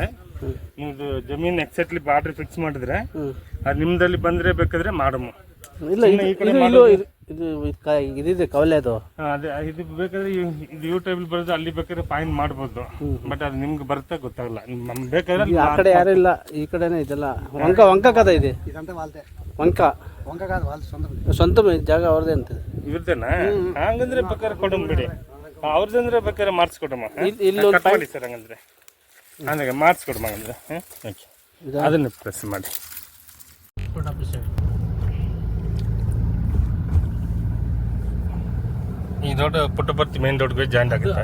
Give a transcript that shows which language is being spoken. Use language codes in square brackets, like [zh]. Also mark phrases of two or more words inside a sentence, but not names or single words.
[kn] ನಿಮ್ದು ಜಮೀನು [en] exactly border fix [kn] ಮಾಡಿದ್ರೆ ಅದು ನಿಮ್ದಲ್ಲಿ ಬಂದರೆ ಬೇಕಾದ್ರೆ ಮಾಡಮ್ಮ. ಇಲ್ಲ, ಇದಿದೆ ಕವಲೆ ಅದು. ಅದೇ ಇದು ಬೇಕಾದ್ರೆ ಇದು ಯೂಟ್ಯೂಬ್ ಬರೋದು ಅಲ್ಲಿ ಬೇಕಾದ್ರೆ ಪಾಯಿಂಟ್ ಮಾಡ್ಬೋದು. ಬಟ್ ಅದು ನಿಮ್ಗೆ ಬರುತ್ತೆ ಗೊತ್ತಾಗಲ್ಲ. ಬೇಕಾದ್ರೆ ಆ ಕಡೆ ಯಾರು ಇಲ್ಲ, ಈ ಕಡೆನೇ ಇದೆಲ್ಲ ವಂಕ ಕದ ಇದೆ. [te] ఇదంతా వాళ్ళదే [kn] ವಂಕ [te] వంక కాదు వాళ్ళ సొంతం [kn] ಸ್ವಂತ ಜಾಗ ಅವ್ರದೇ ಅಂತ. ಇವ್ರದೇನಾ? ಹಂಗಂದ್ರೆ ಬೇಕಾದ್ರೆ ಕೊಡಮ್ ಬಿಡಿ. ಅವ್ರದಂದ್ರೆ ಬೇಕಾದ್ರೆ ಮಾಡಿಸ್ಕೊಡಮ್ಮ. ಇಲ್ಲೊಂದು ಮಾಡಿ ಸರ್ ಹಂಗಂದ್ರೆ ಹಂಗೆ ಮಾಡಿಸ್ಕೊಡಮ್ಮ ಹಂಗಂದ್ರೆ. ಓಕೆ, ಅದನ್ನು ಪ್ರೆಸ್ ಮಾಡಿ. ಈ ರೋಡ್ ಪುಟ್ಟಪರ್ತಿ ಮೇನ್ ರೋಡ್ಗೆ ಜಾಯಿಂಟ್ ಆಗುತ್ತೆ.